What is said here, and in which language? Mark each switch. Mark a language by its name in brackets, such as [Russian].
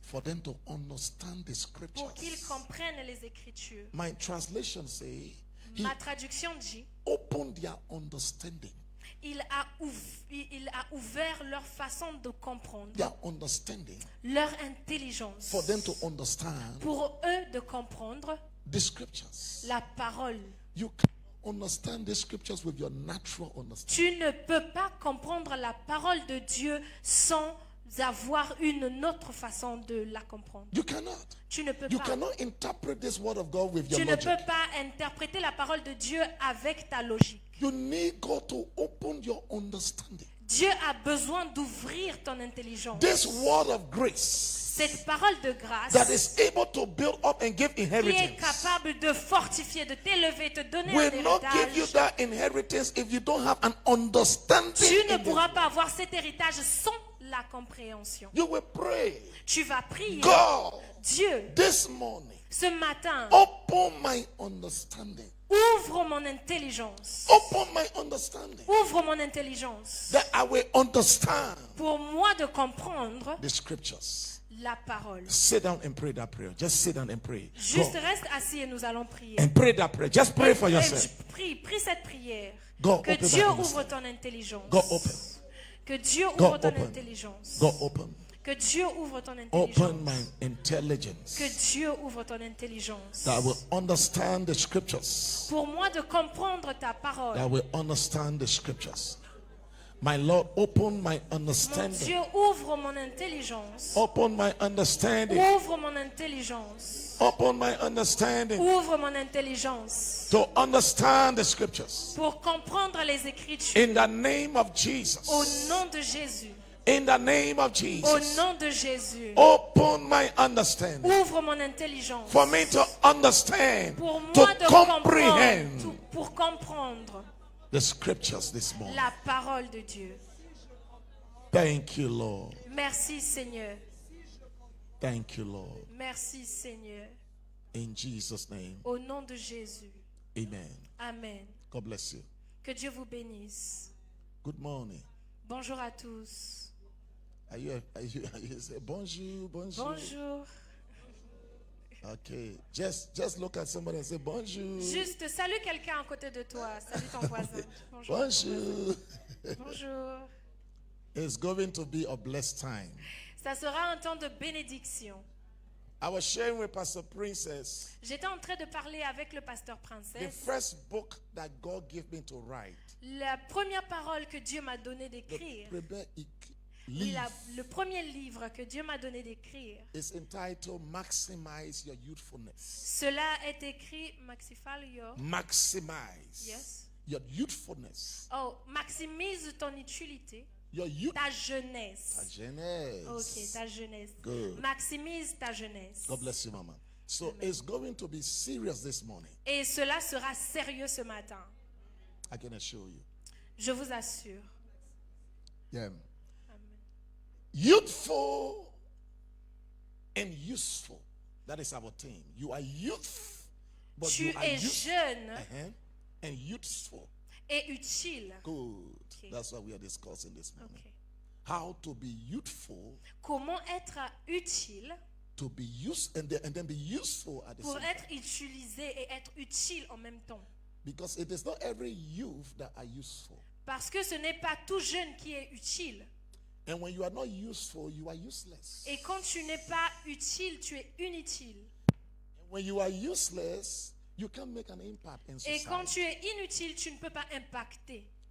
[English] for them to understand the [French] pour qu'ils [English] scriptures. [French] comprennent les Écritures. [English] My translation say he [French] Ma traduction dit, [English] opened their understanding. [French] il a ouvert leur façon de comprendre, [English] Their understanding [French] leur intelligence, [English] for them to understand [French] pour eux de comprendre [English] the scriptures. [French] la parole. [English] You can understand the scriptures with your natural understanding. [French] Tu ne peux pas comprendre la parole de Dieu sans avoir une autre façon de la comprendre. [English] You cannot. [French] Tu ne peux [English] You [French] pas. [English] cannot interpret this word of God with your [French] Tu ne [English] logic. [French] peux pas interpréter la parole de Dieu avec ta logique. [English] You need God to open your understanding. [French] Dieu a besoin d'ouvrir ton intelligence. [English] This word of grace [French] Cette parole de grâce [English] that is able to build up and give [French] qui est [English] inheritance [French] capable de fortifier, de t'élever, te donner un [English] will not give you [French] héritage. [English] that inheritance if you don't have an understanding. [French] Tu ne [English] in [French] pourras [English] this. [French] pas avoir cet héritage sans la compréhension. [English] You will pray, [French] Tu vas prier. [English] God, [French] Dieu, [English] this morning, [French] ce matin, [English] open my understanding. [French] ouvre mon intelligence. [English] Open my understanding [French] Ouvre mon intelligence [English] that I will understand [French] pour moi de comprendre [English] the scriptures. [French] la parole. [English] Sit down and pray that prayer. Just sit down and pray. [French] Juste [English] Go [French] reste assis et nous allons prier. [English] and pray that prayer. Just pray for yourself. [French] Prie cette prière. [English] Go [French] Que [English] open [French] Dieu [English] that [French] ouvre [English] understanding. [French] ton intelligence. [English] Go open. [French] Que Dieu [English] Go [French] ouvre ton [English] open. [French] intelligence. [English] Go open. [French] Que Dieu ouvre ton [English] Open [French] intelligence. [English] my intelligence [French] Que Dieu ouvre ton intelligence. [English] that I will understand the scriptures. [French] Pour moi de comprendre ta [English] That I [French] parole. [English] will understand the scriptures. My Lord, open my [French] Mon [English] understanding. [French] Dieu ouvre mon intelligence. [English] Open my understanding [French] Ouvre mon intelligence. [English] Open my understanding [French] Ouvre mon intelligence [English] to understand the scriptures. [French] pour comprendre les Écritures. [English] In the name of [French] Au [English] Jesus. [French] nom de Jésus. [English] In the name of [French] Au [English] Jesus. [French] nom de Jésus. [English] Open my understanding [French] Ouvre mon intelligence [English] for me to understand, [French] pour [English] to [French] moi de [English] comprehend [French] comprendre, pour comprendre [English] the scriptures this morning. [French] la parole de Dieu. [English] Thank you, Lord. [French] Merci Seigneur. [English] Thank you, Lord. [French] Merci Seigneur. [English] In Jesus' name, [French] Au nom de Jésus. [English] amen. [French] Amen. [English] God bless you. [French] Que Dieu vous bénisse. [English] Good morning. [French] Bonjour à tous. [English] Are you say [French] bonjour, bonjour? Bonjour. [English] Okay. Just look at somebody and say [French] bonjour. Juste salue quelqu'un à côté de toi. Salue ton voisin. Bonjour. Bonjour. Bonjour. [English] It's going to be a blessed time. [French] Ça sera un temps de bénédiction. [English] I was sharing with Pastor Princess [French] J'étais en train de parler avec le pasteur [English] the [French] Princesse. [English] first book that God gave me to write. [French] La première parole que Dieu m'a donné d'écrire. Le premier livre que Dieu m'a donné d'écrire. [English] Is entitled Maximize Your Youthfulness. [French] Cela est écrit [English] Maximize Yes. your youthfulness. [French] Oh, maximise ton utilité. [English] Your youth. [French] Ta jeunesse. Ta jeunesse. Ok, ta jeunesse. [English] Good. [French] Maximise ta jeunesse. [English] God bless you, Mama. So it's going to be serious this morning. [French] Et cela sera sérieux ce matin. [English] I can assure you. [French] Je vous assure. [English] Yeah. [French] Amen. [English] Youthful and useful. That is our theme. You are youth, but [French] Tu [English] you are [French] es jeune [English] and youthful. [French] et utile. [English] Good. Okay. That's what we are discussing this morning. [French] Ok. [English] How to be youthful, [French] Comment être utile [English] to be used, and then be useful at the [French] pour [English] same [French] être [English] time. [French] utilisé et être utile en même temps. [English] Because it is not every youth that are useful. [French] Parce que ce n'est pas tout jeune qui est utile. [English] And when you are not useful, you are useless. [French] Et quand tu n'es pas utile, tu es inutile. [English] And when you are useless, you can't make an impact in [French] Et quand [English] society. [French] tu es inutile, tu ne peux pas impacter.